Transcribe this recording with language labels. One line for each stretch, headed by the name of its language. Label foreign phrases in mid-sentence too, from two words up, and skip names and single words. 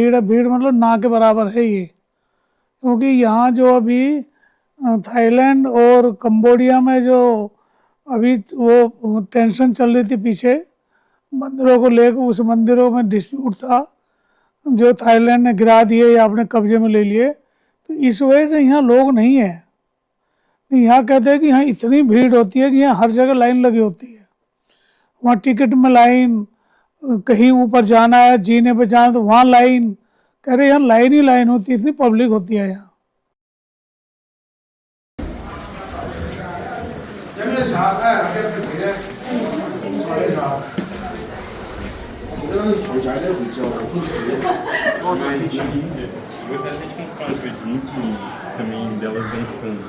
Hindi: है, भीड़ मतलब ना के बराबर है ये, क्योंकि यहाँ जो अभी थाईलैंड और कंबोडिया में जो अभी वो टेंशन चल रही थी पीछे मंदिरों को लेकर, उस मंदिरों में डिस्प्यूट था जो थाईलैंड ने गिरा दिए या अपने कब्जे में ले लिए, तो इस वजह से यहाँ लोग नहीं है। यहाँ कहते हैं कि यहाँ इतनी भीड़ होती है कि यहाँ हर जगह लाइन लगी होती है, वहाँ टिकट में लाइन, कहीं ऊपर जाना है, जीने पे जाना तो वहाँ लाइन, कह रहे यहाँ लाइन ही लाइन होती है, इतनी पब्लिक होती है यहाँ।
Portuguese: Muita gente não faz vídeos também delas dançando.